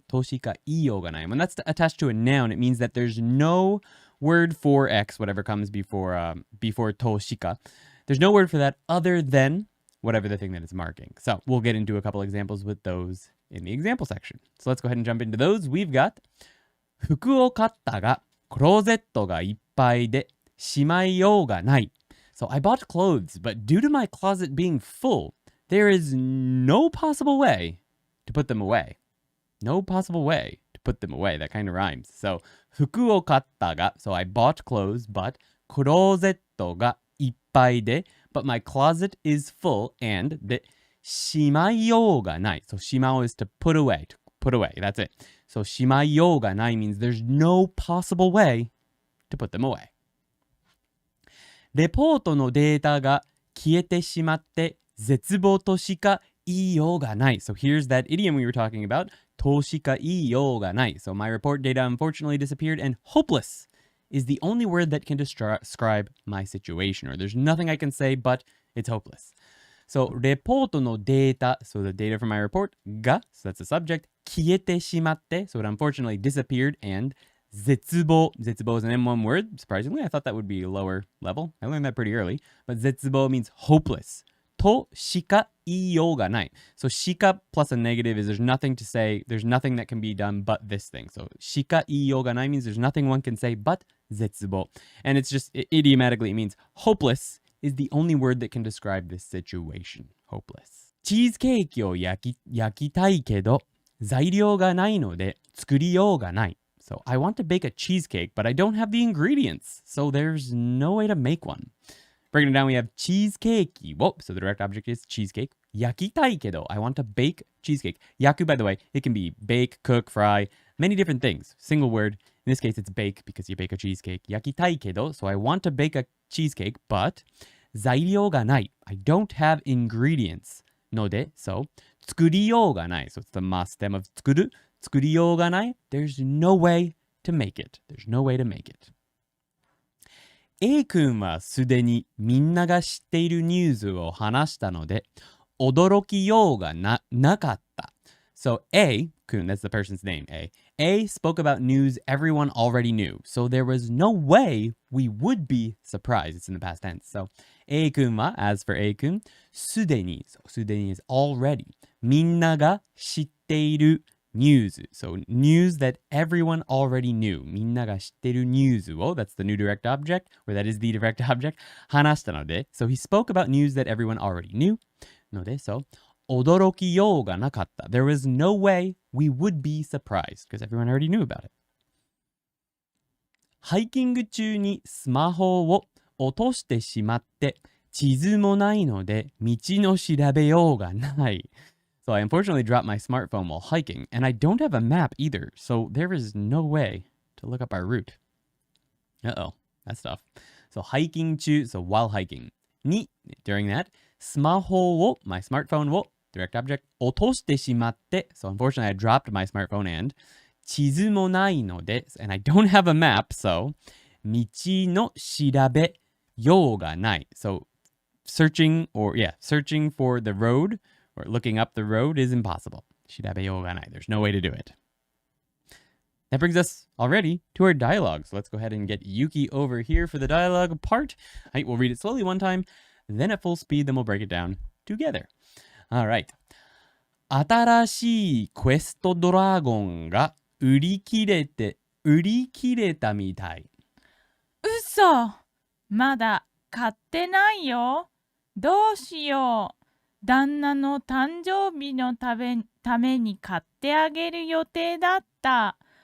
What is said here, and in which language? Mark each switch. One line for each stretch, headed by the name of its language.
Japanese: Toshika ii yo ga nai.
English: When that's attached to a noun, it means that there's no word for X, whatever comes before toshika. There's no word for that other than whatever the thing that it's marking. So we'll get into a couple examples with those in the example section. So let's go ahead and jump into those. We've got
Japanese: 服を買ったがクローゼットがいっぱいでしまいようがない.
English: So I bought clothes, but due to my closet being full, there is no possible way to put them away. No possible way to put them away. That kind of rhymes. So
Japanese: 服を買ったが,
English: so I bought clothes, but
Japanese: クローゼットがいっぱいで,
English: but my closet is full, and
Japanese: でしまいようがない.
English: So しまう is to put away, that's it. So
Japanese: しまいようがない
English: means there's no possible way to put them away.
Japanese: レポートのデータが消えてしまって絶望としか言いようがない.
English: So here's that idiom we were talking about.
Japanese: としか言いようがない.
English: So my report data unfortunately disappeared, and hopeless is the only word that can describe my situation, or there's nothing I can say but it's hopeless. So
Japanese: レポートのデータ,
English: so the data from my report, が, so that's the subject,
Japanese: 消えてしまって,
English: so it unfortunately disappeared, and 絶望, 絶望 is an M1 word, surprisingly. I thought that would be a lower level. I learned that pretty early, but 絶望 means hopeless.
Japanese: としか言いようがない.
English: So しか plus a negative is there's nothing to say, there's nothing that can be done but this thing. So
Japanese: しか言いようがない
English: means there's nothing one can say but 絶望. And it's just, idiomatically, it means hopeless is the only word that can describe this situation. Hopeless.
Japanese: チーズケーキを焼きたいけど材料がないので作りようがない.
English: So I want to bake a cheesecake, but I don't have the ingredients, so there's no way to make one. Breaking it down, we have cheesecake. Whoa, so the direct object is cheesecake. 焼きたいけど, I want to bake cheesecake. Yaku, by the way, it can be bake, cook, fry, many different things. Single word. In this case, it's bake because you bake a cheesecake.
Japanese: 焼きたいけど,
English: so I want to bake a cheesecake, but
Japanese: 材料がない.
English: I don't have ingredients.
Japanese: ので,
English: so
Japanese: 作りようがない.
English: So it's the mas stem of 作る.
Japanese: 作りようがない.
English: There's no way to make it. There's no way to make it.
Japanese: A 君はすでにみんなが知っているニュースを話したので驚きようがなかった.
English: So A 君, that's the person's name, A spoke about news everyone already knew. So there was no way we would be surprised. It's in the past tense. So
Japanese: A 君は,
English: as for A 君,
Japanese: すでに,
English: so すでに is already.
Japanese: みんなが知っているnews.
English: So news that everyone already knew.
Japanese: みんなが知っているニュースを,
English: that's the new direct object, or that is the direct object,
Japanese: 話したので.
English: So he spoke about news that everyone already knew. ので, so
Japanese: 驚きようがなかった.
English: There was no way we would be surprised, because everyone already knew about it.
Japanese: ハイキング中にスマホを落としてしまって地図もないので道の調べようがない.
English: So I unfortunately dropped my smartphone while hiking, and I don't have a map either, so there is no way to look up our route. Uh-oh, that's tough. So hiking 中, so while hiking. に during that
Japanese: スマホを
English: my smartphone を direct object
Japanese: 落としてしまって
English: so unfortunately I dropped my smartphone and
Japanese: 地図もないので
English: and I don't have a map so
Japanese: 道の調べようがない
English: so searching for the road or looking up the road is impossible
Japanese: 調べようがない
English: there's no way to do it. That brings us already to our dialogue. So let's go ahead and get Yuki over here for the dialogue part. Right, we'll read it slowly one time, then at full speed, then we'll break it down together. All right.
Japanese: 新しいクエストドラゴンが売り切れたみたい。嘘、まだ買ってないよ。どうしよう。旦那の誕生日のために買ってあげる予定だった。